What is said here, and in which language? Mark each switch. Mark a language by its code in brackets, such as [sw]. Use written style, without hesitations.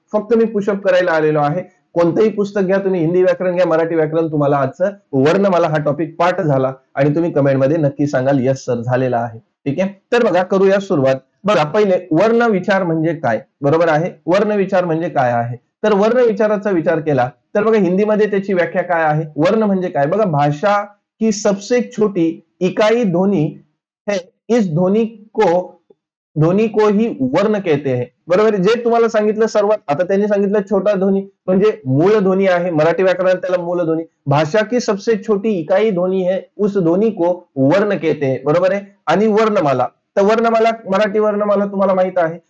[mr] फक्त मी पुशअप करायला आलेलो आहे. कोणतंही पुस्तक घ्या तुम्ही, हिंदी व्याकरण घ्या, मराठी व्याकरण, तुम्हाला आजचं वर्णमाला हा टॉपिक पाठ झाला आणि तुम्ही कमेंटमध्ये नक्की सांगाल, यस सर, झालेला आहे. ठीक आहे. तर बघा, करूया सुरुवात. बघा, पहिले वर्ण विचार म्हणजे काय, बरोबर आहे. वर्ण विचार म्हणजे काय आहे, तर वर्ण विचाराचा विचार केला तर बघा, हिंदीमध्ये त्याची व्याख्या काय आहे. वर्ण म्हणजे काय, बघा, [hi] भाषा की सबसे छोटी इकाई ध्वनि है, इस ध्वनि को ही वर्ण कहते हैं, बरोबर. [mr] जे तुम्हाला सांगितलं सर्वात, आता त्यांनी सांगितलं छोटा ध्वनी म्हणजे मूळ ध्वनी आहे, मराठी व्याकरणात त्याला मूळ ध्वनी. [hi] भाषा की सबसे छोटी इकाई ध्वनि है, उस ध्वनि को वर्ण कहते हैं, [mr] बरोबर आहे. आणि वर्णमाला, तर वर्णमाला, मराठी वर्णमाला तुम्हाला माहित आहे.